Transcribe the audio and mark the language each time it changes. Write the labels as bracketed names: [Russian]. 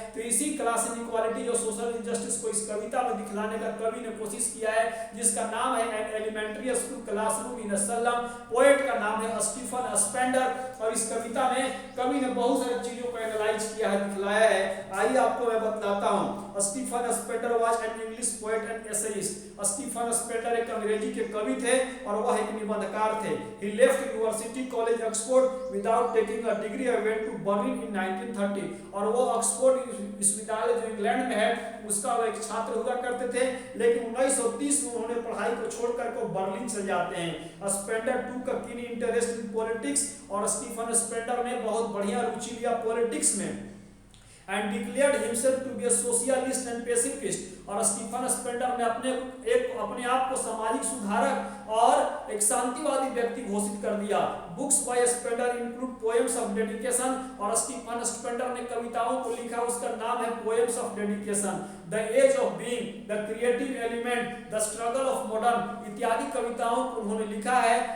[Hindi] तो इसी class inequality, जो सोशल इनजस्टिस को इस कविता में दिखलाने का कवि ने कोशिश किया है, जिसका नाम है an elementary school classroom in Aslam. Poet का नाम है स्टीफन स्पेंडर, और इस कविता में कवि ने बहुत सारी चीजों को एनालाइज किया है, दिखलाया है। आइए आपको मैं बतलाता हूँ। [English] Stephen Spender was an English poet and essayist. [Hindi] Stephen Spender एक अंग्रेजी के कवि थे और वह एक निबंधकार थे। [English] He left University College Oxford without taking a degree and went to Berlin in 1930. [Hindi] और वो ऑक्सफोर्ड विश्वविद्यालय जो इंग्लैंड में है उसका वो एक छात्र हुआ करते थे, लेकिन 1930 में उन्होंने पढ़ाई को छोड़ करके बर्लिन चले जाते हैं। [English] Spender took a keen interest in politics, और Stephen Spender ने बहुत बढ़िया रुचि लिया पॉलिटिक्स में, and declared himself to be a socialist and pacifist। [Hindi] और स्टीफन स्पेंडर ने अपने आप को सामाजिक सुधारक और एक शांतिवादी व्यक्ति घोषित कर दिया। [English] books by Spender include poems of dedication, [Hindi] और स्टीफन स्पेंडर ने कविताओं को लिखा, उसका नाम है poems of dedication, the age of being, the creative element, the struggle of modern इत्यादि कविताओं को उन्होंने लिखा है।